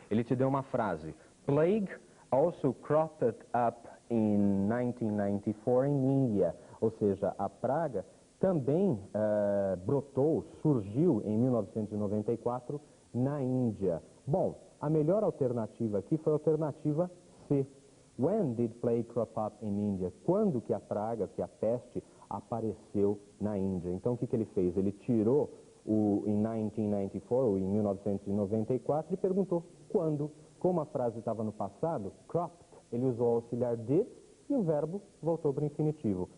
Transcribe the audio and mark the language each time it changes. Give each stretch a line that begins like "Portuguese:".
Portuguese: Ele te deu uma frase,
English: plague also cropped up in 1994 in India,
Portuguese: ou seja, a praga também brotou, surgiu em 1994 na Índia. Bom, a melhor alternativa aqui foi a alternativa C.
English: When did plague crop up in India?
Portuguese: Quando que a praga, que a peste, apareceu na Índia? Então, o que ele fez? Ele tirou o in 1994, ou em 1994, e perguntou quando. Como a frase estava no passado, cropped, ele usou o auxiliar did e o verbo voltou para o infinitivo.